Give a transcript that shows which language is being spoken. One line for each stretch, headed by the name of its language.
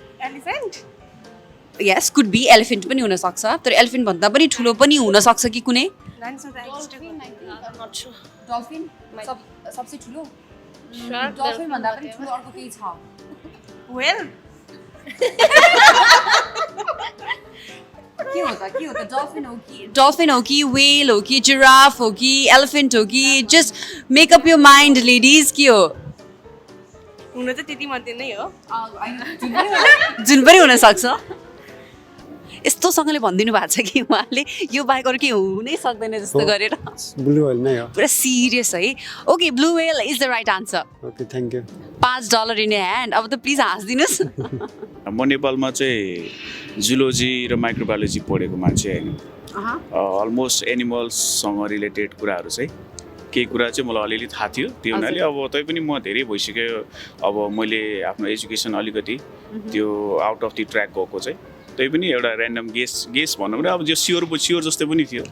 English: elephant Yes, could be elephant
Nepali: पनि हुन सक्छ तर elephant भन्दा पनि ठुलो पनि हुन सक्छ कि कुनै
English: not sure
Nepali: डल्फिन सबसे ठुलो डल्फिन भन्दा पनि ठुलो अर्को केही छ
English: whale
Nepali: के हो त डल्फिन हो कि व्हेल हो कि जिराफ हो कि एलिफेन्ट हो कि
English: just make up your mind ladies
Nepali: के हो हुन त त्यति मध्ये नै हो जुन पनि हुन सक्छ यस्तोसँगले भनिदिनु भएको छ कि उहाँले यो बाहेक अरू केही हुनै सक्दैन जस्तो गरेर ब्लू व्हेल नै हो पुरा सिरियस है
English: okay blue whale is the right answer okay thank you $5 in hand
Nepali: अब त प्लिज हाँसिदिनुहोस् म नेपालमा चाहिँ जुलोजी र माइक्रोबायोलोजी पढेको मान्छे हैन अलमोस्ट एनिमल्ससँग रिलेटेड कुराहरू चाहिँ केही कुरा चाहिँ मलाई अलिअलि थाहा थियो त्यो हुनाले अब तैपनि म धेरै भइसक्यो अब मैले आफ्नो एजुकेसन अलिकति त्यो
English: out of the track
Nepali: गएको चाहिँ तै पनि एउटा
English: random guess
Nepali: भनौँ न अब जो स्योर जस्तै पनि थियो